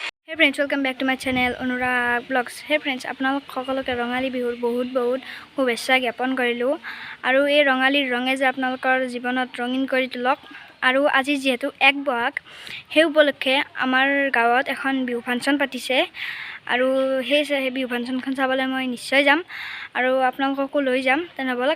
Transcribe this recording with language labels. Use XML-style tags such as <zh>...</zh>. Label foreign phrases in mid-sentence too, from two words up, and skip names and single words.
<en>Hey friends, welcome back to my channel Anurag vlogs. Hey friends,</en> <as>আপোনালোক সকলোকে ৰঙালী বিহুৰ বহুত শুভেচ্ছা জ্ঞাপন কৰিলো আৰু এই ৰঙালীৰ ৰঙে যে আপোনালোকৰ জীৱনত ৰঙীন কৰি তুলক আৰু আজি যেহেতু 1 বহাগ সেই উপলক্ষে আমাৰ গাঁৱত এখন বিহু ফাংচন পাতিছে আৰু সেই বিহু ফাংচনখন চাবলৈ মই নিশ্চয় যাম আৰু আপোনালোককো লৈ যাম তেনেহ'লে</as>